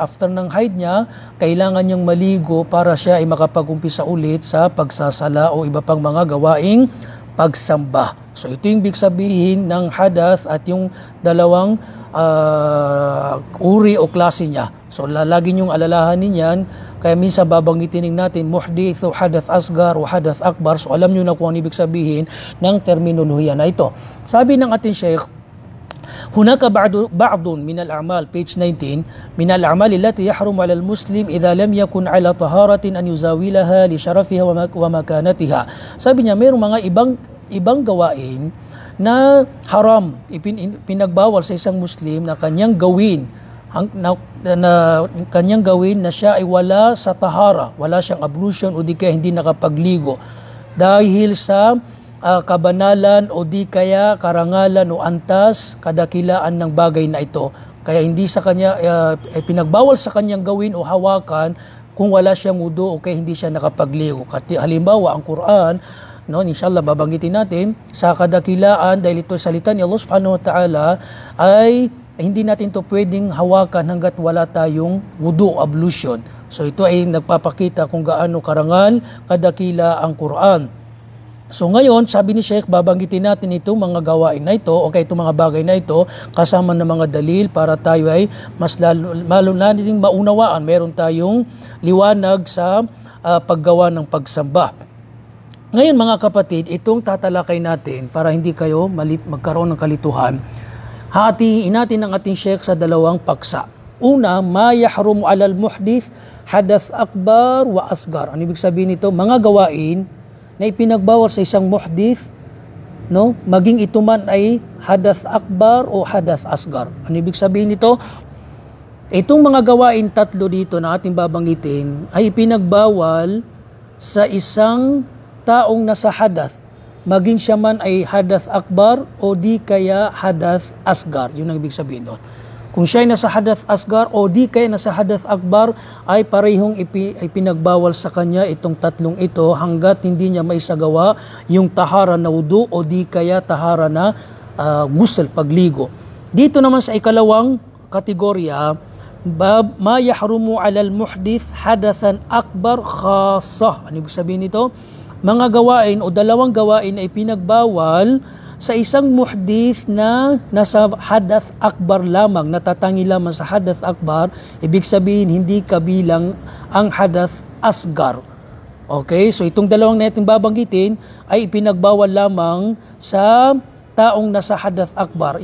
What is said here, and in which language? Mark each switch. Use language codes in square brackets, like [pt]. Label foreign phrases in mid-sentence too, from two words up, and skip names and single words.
[tl] After ng haid niya, kailangan niyang maligo para siya ay makapag-umpisa ulit sa pagsasala o iba pang mga gawaing pagsamba. So ito yung ibig sabihin ng hadath at yung dalawang uri o klase niya. So lagi niyong alalahanin yan, kaya minsan babanggitin natin muhdith o [ar] حدث أصغر [tl] o [ar] حدث أكبر. [tl] So alam niyo na kung ano ibig sabihin ng terminolohiya na ito. Sabi ng ating Sheikh, [ar] هناك بعض من الأعمال, [tl] page 19, [ar] من الأعمال التي يحرم على المسلم إذا لم يكن على طهارة أن يزاولها لشرفها ومكانتها. [tl] Sabi niya, mayroong mga ibang gawain na haram, pinagbawal sa isang Muslim na kanyang gawin na siya ay wala sa tahara, wala siyang ablution o di kaya hindi nakapagligo dahil sa kabanalan o di kaya karangalan o antas, kadakilaan ng bagay na ito. Kaya hindi sa kanya pinagbawal sa kanyang gawin o hawakan kung wala siyang wudu o kaya hindi siya nakapagligo. Halimbawa, ang Quran, inshallah babanggitin natin, sa kadakilaan, dahil ito salita ni Allah [ar] سبحانه وتعالى, [tl] ay hindi natin to pwedeng hawakan hanggat wala tayong wudu, ablution. So ito ay nagpapakita kung gaano karangal, kadakila ang Quran. So ngayon, sabi ni Sheikh, babanggitin natin itong mga gawain na ito, o itong mga bagay na ito, kasama ng mga dalil para tayo ay mas lalo natin maunawaan. Meron tayong liwanag sa paggawa ng pagsamba. Ngayon mga kapatid, itong tatalakay natin para hindi kayo magkaroon ng kalituhan. Hatiin natin ang ating Sheikh sa dalawang paksa. Una, [ar] ما يحرم على المحدث حدث أكبر وأصغر. [tl] Ano ibig sabihin nito? Mga gawain na ipinagbawal sa isang muhdith, maging ito man ay [ar] حدث أكبر [tl] o [ar] حدث أصغر. [tl] Ano ibig sabihin nito? Itong mga gawain tatlo dito na ating babanggitin ay ipinagbawal sa isang taong nasa hadath, maging siya man ay [ar] حدث أكبر [tl] o di kaya [ar] حدث أصغر. [tl] Yun ang ibig sabihin doon. Kung siya ay nasa [ar] حدث أصغر [tl] o di kaya nasa [ar] حدث أكبر, [tl] ay parehong ipinagbawal sa kanya itong tatlong ito hanggat hindi niya maisagawa yung tahara na wudu o di kaya tahara na ghusl, pagligo. Dito naman sa ikalawang kategorya, [ar] باب ما يحرم على المحدث حدثا أكبر خاصة. [tl] Ano ibig sabihin nito? Mga gawain o dalawang gawain ay pinagbawal sa isang muhdith na nasa [ar] حدث أكبر [tl] lamang, natatangi lamang sa [ar] حدث أكبر, [tl] ibig sabihin hindi kabilang ang [ar] حدث أصغر. [tl] Okay, so itong dalawang natin babanggitin ay ipinagbawal lamang sa taong nasa [ar] حدث أكبر.